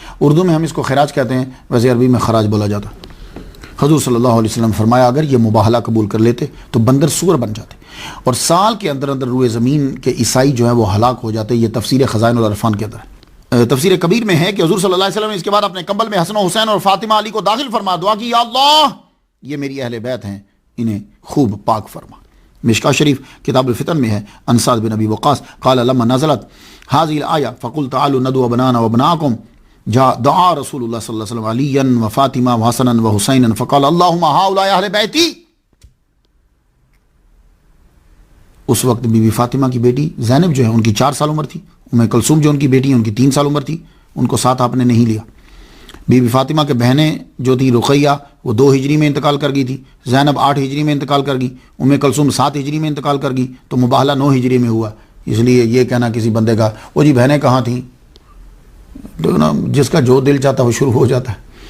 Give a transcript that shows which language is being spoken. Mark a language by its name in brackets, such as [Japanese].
[Urdu] اردو میں ہم اس کو خراج کہتے ہیں، ویسے عربی میں خراج بولا جاتا. حضور صلی اللہ علیہ وسلم فرمایا اگر یہ مباہلہ قبول کر لیتے تو بندر سور بن جاتے اور سال کے اندر اندر روئے زمین کے عیسائی جو ہیں وہ ہلاک ہو جاتے. یہ تفسیر خزائن العرفان کے اندر ہے. تفسیر کبیر میں ہے کہ حضور صلی اللہ علیہ وسلم نے اس کے بعد اپنے کمبل میں حسن و حسین اور فاطمہ علی کو داخل فرما دعا کی، یا اللہ یہ میری اہل بیت ہیں، انہیں خوب پاک فرما. مشکا شریف کتاب الفتن میں ہے، [Arabic] عن سعد بن ابی وقاص قال لما نزلت هذه الآية فقل تعالوا ندعو أبناءنا وأبناءكم دعا رسول الله صلى الله عليه وسلم عليا وفاطمة وحسنا وحسينا فقال اللهم هؤلاء أهل بيتي. [Urdu] اس وقت بی بی فاطمہ کی بیٹی زینب جو ہے ان کی 4 سال عمر تھی، ام کلثوم جو ان کی بیٹی ہیں ان کی 3 سال عمر تھی، ان کو ساتھ آپ نے نہیں لیا۔ بی بی فاطمہ کے بہنیں جو تھی رقیہ وہ 2 ہجری میں انتقال کر گئی تھی، زینب 8 ہجری میں انتقال کر گئی، ام کلثوم 7 ہجری میں انتقال کر گئی، تو مباہلہ 9 ہجری میں ہوا۔ اس لیے یہ کہنا کسی بندے کا وہ جی بہنیں کہاں تھیں، تو نا جس کا جو دل چاہتا ہے وہ شروع ہو جاتا ہے۔